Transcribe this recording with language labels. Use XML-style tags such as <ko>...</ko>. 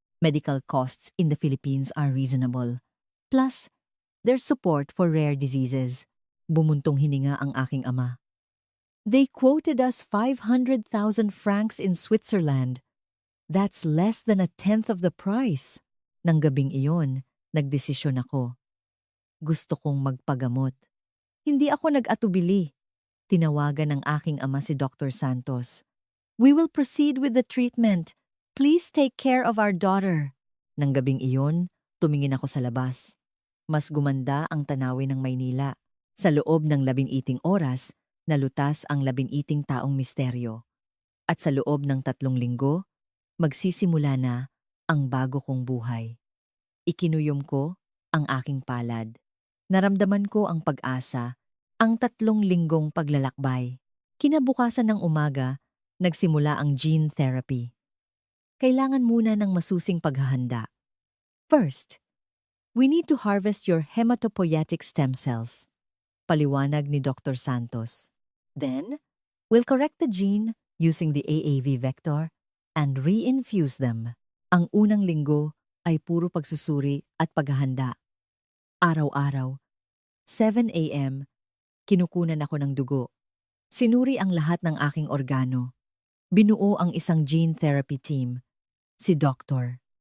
<en>Medical costs in the Philippines are reasonable. Plus, there's support for rare diseases.</en> <tl>Bumuntong hininga ang aking ama.</tl> <en>They quoted us 500,000 francs in Switzerland. That's less than a tenth of the price.</en> <tl>Nang gabing iyon, nagdesisyon ako. Gusto kong magpagamot. Hindi ako nag-atubili. Tinawagan ng aking ama si Dr. Santos.</tl> <en>We will proceed with the treatment. Please take care of our daughter.</en> <tl>Nang gabing iyon, tumingin ako sa labas. Mas gumanda ang tanawin ng Maynila. Sa loob ng 11 oras, nalutas ang 11 taong misteryo. At sa loob ng 3 linggo, magsisimula na ang bago kong buhay. Ikinuyom ko ang aking palad. Naramdaman ko ang pag-asa, ang 3 linggong paglalakbay. Kinabukasan ng umaga, nagsimula ang gene therapy. Kailangan muna ng masusing paghahanda.</tl> <en>First, we need to harvest your hematopoietic stem cells.</en> <tl>Paliwanag ni</tl> <en>Dr. Santos. Then, we'll correct the gene using the AAV vector and re-infuse them.</en> <tl>Ang unang linggo ay puro pagsusuri at paghahanda. Araw-araw, 7 a.m., kinukunan ako ng dugo. Sinuri ang lahat ng aking organo. Binuo ang isang gene therapy team. Si Dr.</tl>